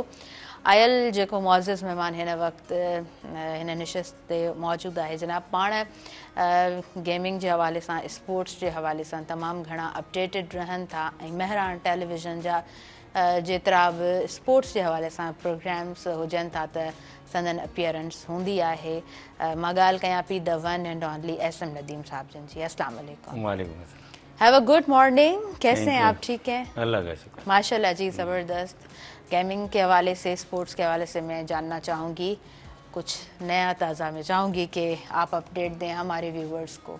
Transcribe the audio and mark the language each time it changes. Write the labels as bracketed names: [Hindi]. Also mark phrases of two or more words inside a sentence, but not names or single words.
[Sindhi] आयल जेको मुआज़िज़ महिमान हिन वक़्तु हिन निशिस्त ते मौजूदु आहे जनाब, पाण गेमिंग जे हवाले सां, स्पोर्ट्स जे हवाले सां तमामु घणा अपडेटेड रहनि था ऐं महिराण टेलीविज़न जा जेतिरा बि स्पोर्ट्स जे हवाले सां प्रोग्राम्स हुजनि था त संदन अपीयरेंस हूंदी आहे। मां ॻाल्हि कयां पई [English] the one and only [Sindhi] SM नदीम साहब जन जी। [Arabic] السلام عليكم. وعليكم السلام. [English] Have a good morning. [Urdu] کیسے ہیں آپ؟ ٹھیک ہیں? اللہ کا شکر. ماشاءاللہ جی، زبردست. گیمنگ کے حوالے سے، سپورٹس کے حوالے سے میں جاننا چاہوں گی کچھ نیا تازہ. میں چاہوں گی کہ آپ اپڈیٹ دیں ہمارے ویوورز کو.